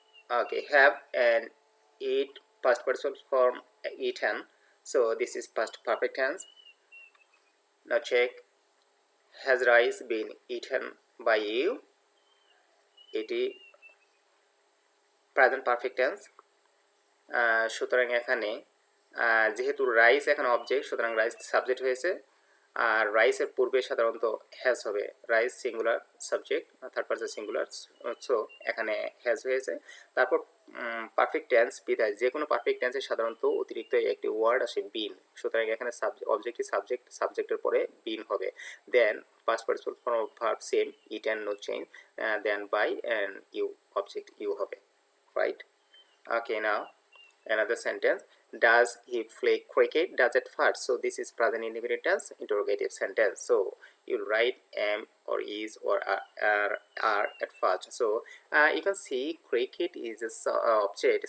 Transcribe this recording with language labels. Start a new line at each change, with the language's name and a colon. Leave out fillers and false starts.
English: Okay, have and eat past participle form eaten, so this is past perfect tense. Now check, has rice been eaten by you? It is present perfect tense.
Bangla: সুতরাং এখানে যেহেতু rice এখানে object, সুতরাং rice subject হয়েছে, আর রাইসের পূর্বে সাধারণত has হবে।
English: রাইস singular, subject third person singular, so এখানে has হয়েছে।
Bangla: তারপর পারফেক্ট টেন্স বিধায় যে কোনো পারফেক্ট টেন্সে সাধারণত অতিরিক্ত একটি ওয়ার্ড আসে বিন, সুতরাং এখানে অবজেক্টটি সাবজেক্টের পরে বিন হবে।
English: Then past participle form of verb same, it and no change, then by and you, object you হবে, right? Okay, now another sentence. Does he play cricket? Does at first. So this is present indefinite tense interrogative sentence. So you write am or is or are at first. So you can see cricket is a object.